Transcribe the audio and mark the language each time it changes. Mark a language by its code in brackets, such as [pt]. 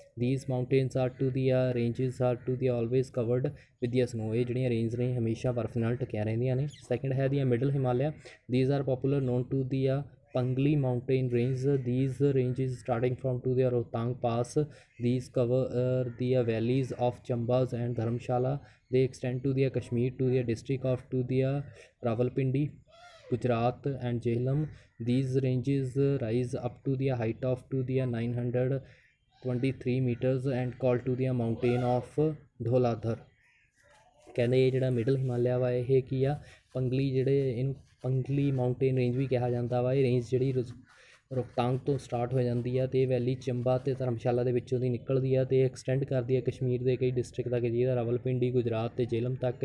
[en] These mountains are to the ranges are to the always covered with the snow. [pa] ਇਹ ਜਿਹੜੀਆਂ range ਨੇ ਹਮੇਸ਼ਾ ਬਰਫ਼ ਨਾਲ ਢੱਕੀਆਂ ਰਹਿੰਦੀਆਂ ਨੇ। [en] Second ਹੈ the middle Himalaya. These are popular known to the Pangli mountain range. These ranges starting from to the Rohtang Pass. These cover the valleys of Chambas and Dharamshala. They extend to the Kashmir to the district of to the Rawalpindi, Gujarat and Jhelum. These ranges rise up to the height of to the 923 meters and called to the mountain of Dholadhar। [pa] ਕਹਿੰਦੇ ਇਹ ਜਿਹੜਾ middle Himalaya ਵਾ ਇਹ ਕੀ ਆ ਪੰਗਲੀ ਜਿਹੜੇ ਇਹਨੂੰ ਪੰਗਲੀ mountain range ਵੀ ਕਿਹਾ ਜਾਂਦਾ ਵਾ। ਇਹ ਰੇਂਜ ਜਿਹੜੀ ਰੋਹਤਾਂਗ ਤੋਂ ਸਟਾਰਟ ਹੋ ਜਾਂਦੀ ਆ ਅਤੇ ਇਹ ਵੈਲੀ ਚੰਬਾ ਅਤੇ ਧਰਮਸ਼ਾਲਾ ਦੇ ਵਿੱਚੋਂ ਦੀ ਨਿਕਲਦੀ ਆ ਅਤੇ ਐਕਸਟੈਂਡ ਕਰਦੀ ਆ ਕਸ਼ਮੀਰ ਦੇ ਕਈ ਡਿਸਟ੍ਰਿਕਟ ਤੱਕ, ਜਿਹਦਾ ਰਾਵਲਪਿੰਡੀ, ਗੁਜਰਾਤ ਅਤੇ ਜੇਹਲਮ ਤੱਕ।